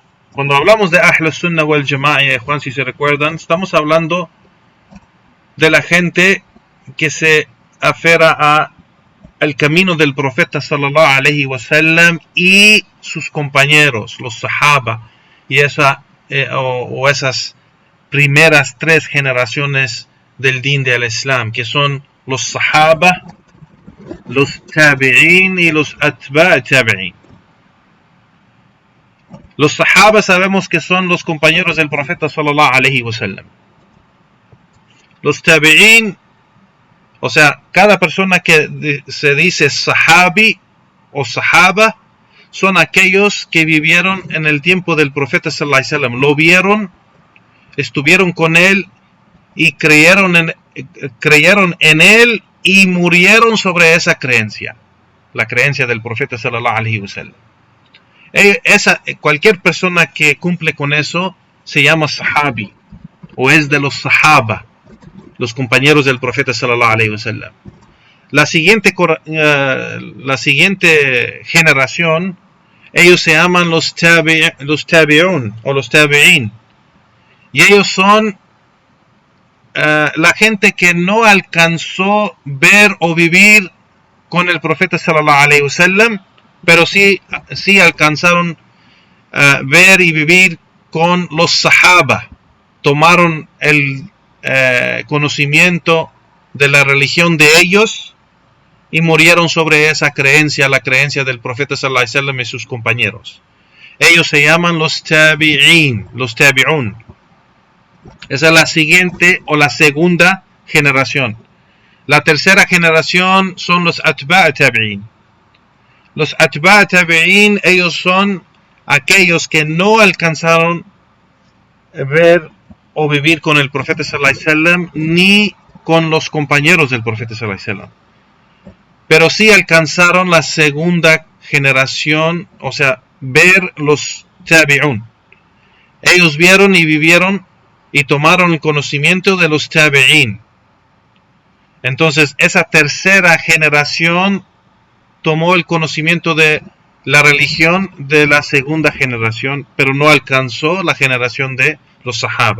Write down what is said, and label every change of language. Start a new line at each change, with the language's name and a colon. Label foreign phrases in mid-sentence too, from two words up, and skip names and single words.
Spanish: Cuando hablamos de
Arabic: أهل السنة والجماعة,
Spanish: Juan, si se recuerdan, estamos hablando de la gente que se aferra al camino del profeta
Arabic: صلى الله عليه وسلم
Spanish: y sus compañeros, los sahaba, y esas primeras tres generaciones del din del Islam, que son los sahaba, los tabi'in y los
Arabic: أتباع التابعين.
Spanish: Los sahaba sabemos que son los compañeros del profeta
Arabic: صلى الله عليه وسلم.
Spanish: Los tabi'in, o sea, cada persona que se dice sahabi o sahaba, son aquellos que vivieron en el tiempo del profeta
Arabic: صلى الله عليه وسلم,
Spanish: lo vieron, estuvieron con él y creyeron en él y murieron sobre esa creencia, la creencia del profeta
Arabic: صلى الله عليه وسلم.
Spanish: Cualquier persona que cumple con eso se llama sahabi o es de los sahaba. los compañeros del profeta
Arabic: صلى الله عليه وسلم.
Spanish: La siguiente generación, ellos se llaman los tabi'un o los tabi'in, y ellos son la gente que no alcanzó ver o vivir con el profeta
Arabic: صلى الله عليه وسلم,
Spanish: pero sí alcanzaron ver y vivir con los sahaba. Tomaron el conocimiento de la religión de ellos y murieron sobre esa creencia, la creencia del profeta
Arabic: صلى الله عليه وسلم
Spanish: y sus compañeros. Ellos se llaman los tabi'in, los tabi'un. Esa es la siguiente o la segunda generación. La tercera generación son los
Arabic: أتباع التابعين.
Spanish: Los
Arabic: أتباع التابعين,
Spanish: ellos son aquellos que no alcanzaron ver o vivir con el profeta
Arabic: صلى الله عليه وسلم
Spanish: ni con los compañeros del profeta
Arabic: صلى الله عليه وسلم,
Spanish: pero sí alcanzaron la segunda generación, o sea, ver los tabi'un. Ellos vieron y vivieron y tomaron el conocimiento de los tabi'in. Entonces, esa tercera generación tomó el conocimiento de la religión de la segunda generación, pero no alcanzó la generación de los sahaba.